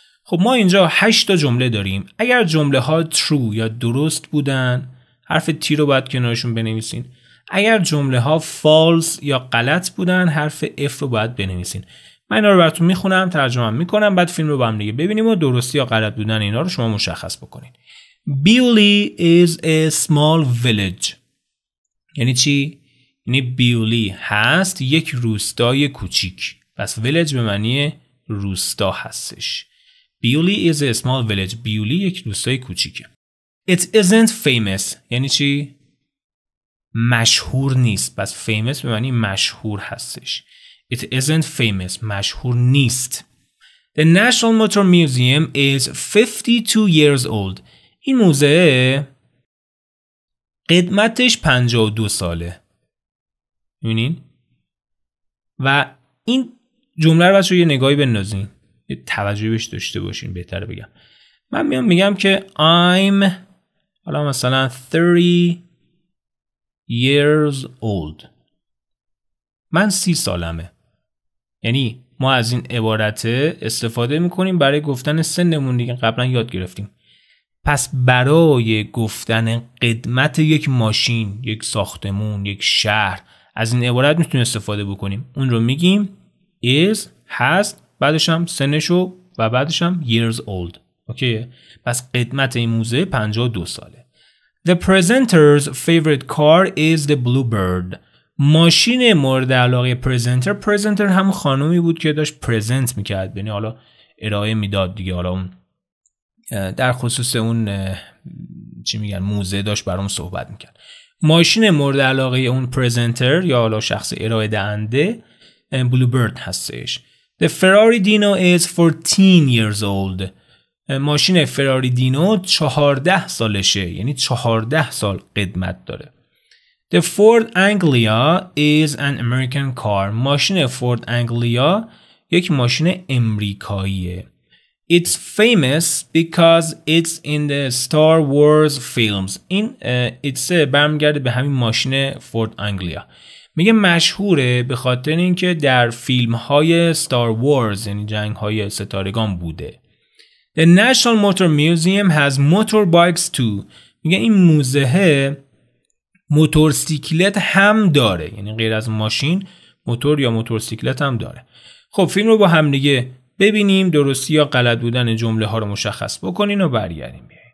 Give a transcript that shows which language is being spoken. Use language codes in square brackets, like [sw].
[fa] خب ما اینجا 8 تا جمله داریم. اگر جمله ها true یا درست بودن، حرف T رو باید کنارشون بنویسین. اگر جمله ها false یا غلط بودن، حرف F رو باید بنویسین. من اینا رو براتون میخونم، ترجمه میکنم، بعد فیلم رو با هم دیگه ببینیم و درستی یا غلط بودن اینا رو شما مشخص بکنین. [en] Beaulieu is a small village. [fa] یعنی چی؟ یعنی بیولی هست یک روستای کوچیک. پس village به معنی روستا هستش. [en] Beaulieu is a small village. [fa] بیولی یک روستای کوچیکه. [en] It isn't famous. [fa] یعنی چی؟ مشهور نیست. پس famous به معنی مشهور هستش. [en] It isn't famous. [fa] مشهور نیست. [en] The National Motor Museum is 52 years old. [fa] این موزه قدمتش 52 ساله. می‌بینین؟ و این جمله رو بچه‌ها یه نگاهی بندازین. یه توجهی بهش داشته باشین، بهتره بگم. من میگم که [en] I'm [fa] حالا مثلا [en] 30 years old. [fa] من 30 سالمه. یعنی ما از این عبارت استفاده میکنیم برای گفتن سنمون دیگه، قبلا یاد گرفتیم. پس برای گفتن قدمت یک ماشین، یک ساختمون، یک شهر، از این عبارت میتونیم استفاده بکنیم. اون رو میگیم is، هست، بعدش هم سنشو و بعدش هم years old. اوکی؟ پس قدمت این موزه 52 ساله. [en] The presenter's favorite car is the Bluebird. [fa] ماشین مورد علاقه پرزنتر هم خانومی بود که داشت پرزنت میکرد، یعنی حالا ارائه میداد دیگه، حالا اون در خصوص اون چی میگن موزه داشت برام صحبت میکرد. ماشین مورد علاقه اون پرزنتر یا حالا شخص ارائه دهنده بلوبرد هستش. [en] The Ferrari Dino is 14 years old. [fa] ماشین فراری دینو 14 سالشه، یعنی 14 سال قدمت داره. [en] The Ford Anglia is an American car. [fa] ماشین فورد انگلیا یک ماشین امریکاییه. [en] It's famous because it's in the Star Wars films. [fa] این it's برمیگرده به همین ماشین فورد انگلیا. میگه مشهوره به خاطر اینکه در فیلم های Star Wars یعنی جنگ های ستارگان بوده. [en] The National Motor Museum has motorbikes too. [fa] میگه این موزه موتورسیکلت هم داره، یعنی غیر از ماشین موتور یا موتورسیکلت هم داره. خب فیلم رو با هم دیگه ببینیم، درستی یا غلط بودن جمله ها رو مشخص بکنین و برگردیم.